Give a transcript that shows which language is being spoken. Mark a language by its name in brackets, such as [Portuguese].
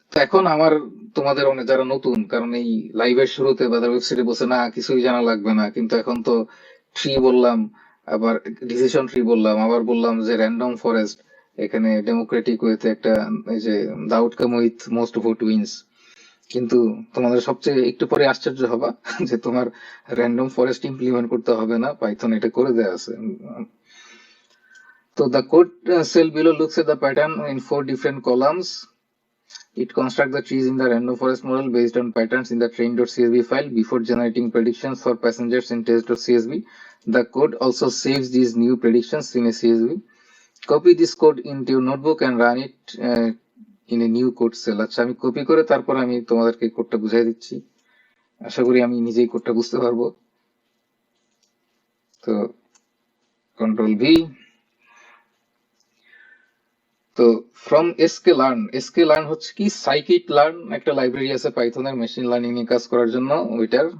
[Bangla] এখন আমার তোমাদের অনেক যারা নতুন, কারণ এই লাইভের শুরুতে বা ওয়েবসাইটে বসে না কিছুই জানা লাগবে না, কিন্তু এখন তো ট্রি বললাম, আবার ডিসিশন ট্রি বললাম, আবার বললাম যে র্যান্ডম ফরেস্ট, এখানে ডেমোক্রেটিক ওয়েতে একটা, এই যে [English] The outcome with most vote wins. [Bangla] কিন্তু তোমাদের সবচেয়ে একটু পরে আশ্চর্য হবা যে তোমার র্যান্ডম ফরেস্ট ইমপ্লিমেন্ট করতে হবে না, পাইথন এটা করে দেয়া আছে। তো [English] the code cell below looks at the pattern in 4 different columns. It constructs the trees in the random forest model based on patterns in the train.csv file before generating predictions for passengers in test.csv. The code also saves these new predictions in a CSV. Copy this code into your notebook and run it in a new code cell. [Bangla] আচ্ছা, আমি copy করে তারপর আমি তোমাদেরকে কোডটা বুঝাই দিচ্ছি। আশা করি আমি নিজেই কোডটা বুঝতে পারবো। তো কন্ট্রোল ভি। তো ফ্রম এসকে লার্ন হচ্ছে কি সাইকিট লার্ন, একটা লাইব্রেরি আছে পাইথনের মেশিন লার্নিং নিয়ে কাজ করার জন্য ওইটার।